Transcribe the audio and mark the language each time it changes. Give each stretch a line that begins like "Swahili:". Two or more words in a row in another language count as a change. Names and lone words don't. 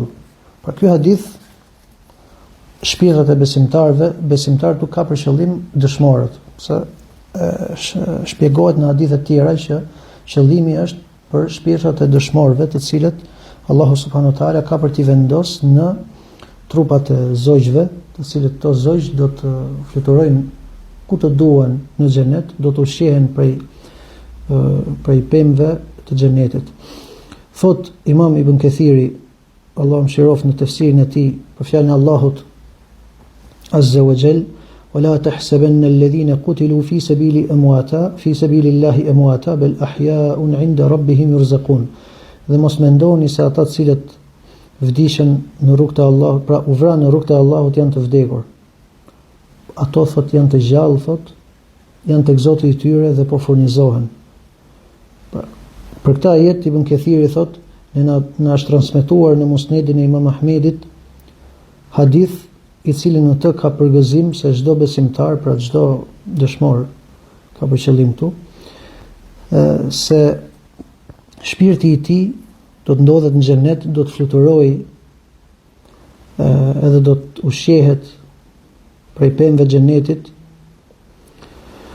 Albanian: Pra ky hadith, shpirtrat e besimtarët nuk ka për qëllim dëshmorët, se shpjegohet në hadithe tjera që qëllimi është për shpirtrat e dëshmorëve, të cilët Allahu
Arabic: سبحانه وتعالى
Albanian: ka për t'i vendosur në trupat e zogjve, të cilët to zogjë do të fluturojnë ku të duan në xhenet, do të ushqehen prej pemëve të xhenetit. Thot Imam Ibn Kathiri, Allahu mëshiroft, në tefsirin e tij për fjalën e Allahut
Arabic: عز وجل: "ولا تحسبن الذين قتلوا في سبيل الله أمواتا بل أحياء عند ربهم يرزقون."
Albanian: Dhe mos mendoni se ata të cilët vdishën në rrugt e Allahut, pra u vranë në rrugt e Allahut, janë të vdekur. Ato thot janë të gjallë, thot, janë tek Zoti i tyre dhe po furnizohen. Për këtë ajet Ibn Kathiri thot, na është transmetuar në Musnedin e Imam Ahmedit hadith i cili në të ka përgëzim se çdo besimtar, pra çdo dëshmor ka për qëllim këtu, se shpirti i tij do të ndodhet në xhenet, do të fluturojë edhe do të ushqehet prej pemëve të xhenetit,